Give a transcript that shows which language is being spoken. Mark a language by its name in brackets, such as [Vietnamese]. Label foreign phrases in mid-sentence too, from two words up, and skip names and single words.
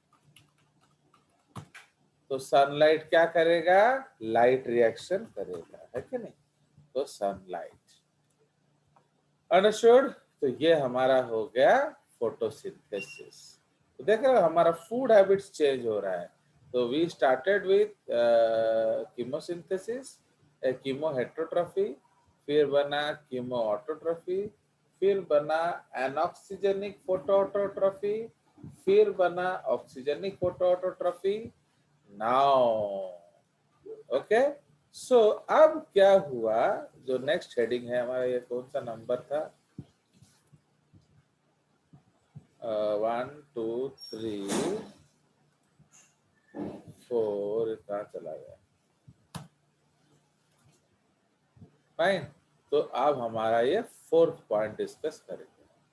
[Hindi] तो सनलाइट क्या करेगा, [English] light reaction [Hindi] करेगा, है कि नहीं, तो सनलाइट। अंडरस्टूड। तो ये हमारा हो गया फोटोसिंथेसिस। तो देख रहे हो हमारा [English] food habits change [Hindi] हो रहा है। [English] तो we started with chemosynthesis, chemo heterotrophy, [Hindi] फिर बना [English] chemo autotrophy, [Hindi] फिर बना [English] anoxygenic photoautotrophy, [Hindi] फिर बना [English] oxygenic photoautotrophy. now okay, so [Hindi] अब क्या हुआ, जो [English] next heading [Hindi] है हमारा, ये कौन सा नंबर था, 1 2 3 4, कहाँ चला गया। फाइन, तो अब हमारा ये [English] fourth point discuss [Hindi] करेंगे।